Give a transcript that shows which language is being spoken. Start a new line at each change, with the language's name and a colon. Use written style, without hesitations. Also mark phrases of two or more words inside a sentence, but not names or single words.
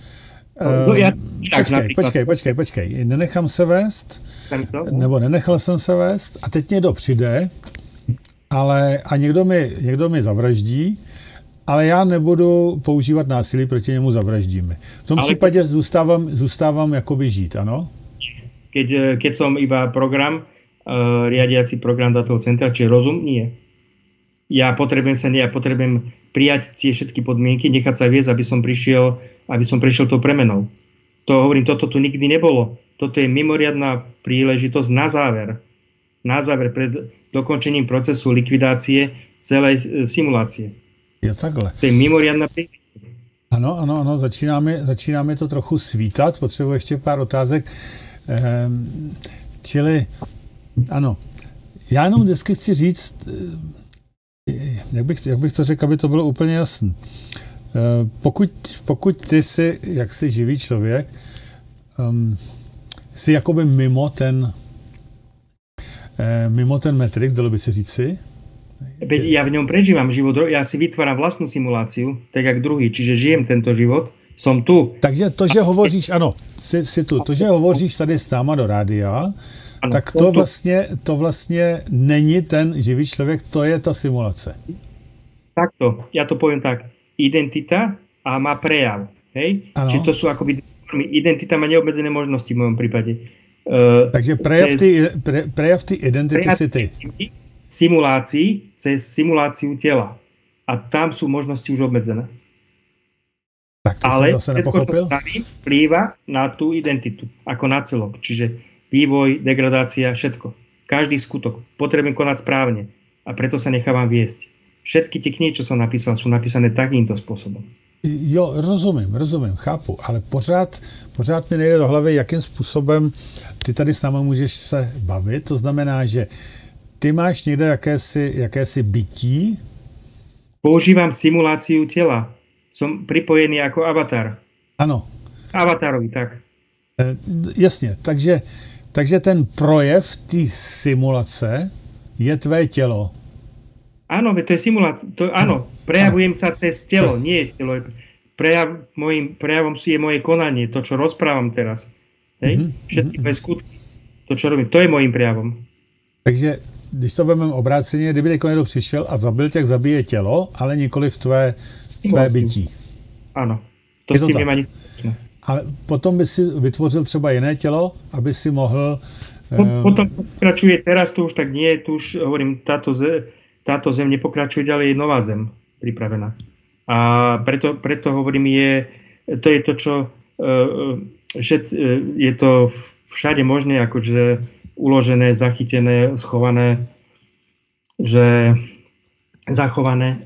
Czech: Počkej. Nenechám se vést, nebo nenechal jsem se vést a teď někdo přijde, a někdo mi zavraždí, ale já nebudu používat násilí, proti němu zavraždíme. V tom případě zůstávám jakoby žít, ano?
Slovak: Keď som iba program, riadiaci program datového centra, čiže rozum, nie. Ja potrebujem prijať tie všetky podmienky, nechať sa viesť, aby som prešiel tou premenou. To hovorím, toto tu nikdy nebolo. Toto je mimoriadna príležitosť na záver pred dokončením procesu likvidácie celej simulácie.
Czech: Jo, takhle.
Slovak: To je mimoriadna príležitosť.
Czech: Ano, začínáme to trochu svítat, potřebuji ještě pár otázek. Čili, ano, já jenom vždycky chci říct, jak bych to řekl, aby to bylo úplně jasné. Pokud ty jsi jaksi živý člověk, jsi jakoby mimo ten Matrix, dalo by se říci.
Slovak: Ja v ňom prežívam život, ja si vytváram vlastnú simuláciu, tak jak druhý, čiže žijem tento život, som tu.
Czech: Takže to, že hovoříš, ano, si tu, to, že hovoříš tady s náma do rádia, ano, tak to vlastně není ten živý člověk, to je ta simulace.
Slovak: Takto, ja to poviem tak. Identita a má prejav. Hej? Čiže to sú akoby formy. Identita má neobmedzené možnosti v mojom prípade. Takže prejav ty identity si ty. Simulácií cez simuláciu tela. A tam sú možnosti už obmedzené. Tak to ale som zase nepochopil. Vplýva na tú identitu, ako na celok. Čiže vývoj, degradácia, všetko. Každý skutok. Potrebujem konať správne. A preto sa nechávam viesť. Všetky tie knihy, čo som napísal, sú napísané takýmto spôsobom.
Czech: Jo, rozumím, chápu, ale pořád mi nejde do hlavy, jakým způsobem ty tady s námi můžeš se bavit. To znamená, že ty máš někde jakési bytí?
Slovak: Používam simuláciu tela. Som pripojený ako avatar.
Czech: Ano.
Slovak: Avatarovi, tak.
Czech: Jasně, takže ten projev té simulace je tvé tělo.
Slovak: Áno, to je simulácia. Áno, prejavujem sa cez telo, nie telo. Mojím prejavom je moje konanie, to, čo rozprávam teraz. Hej? Všetky moje skutky, to, čo robím, to je mojím prejavom.
Czech: Takže, když to vezmeme obráceně, kdyby teď někdo přišel a zabil tě, zabije tělo, ale nikoli v tvé bytí.
Slovak: Áno, to s tím nemá nic.
Czech: Ale potom by si vytvořil třeba jiné tělo, aby si mohl...
Slovak: Potom pokračuje, teraz to už tak nie, tu už hovorím, táto zem nepokračuje ďalej, je nová zem pripravená. A preto hovorím, to je to, čo je to všade možné, akože uložené, zachytené, schované, že zachované.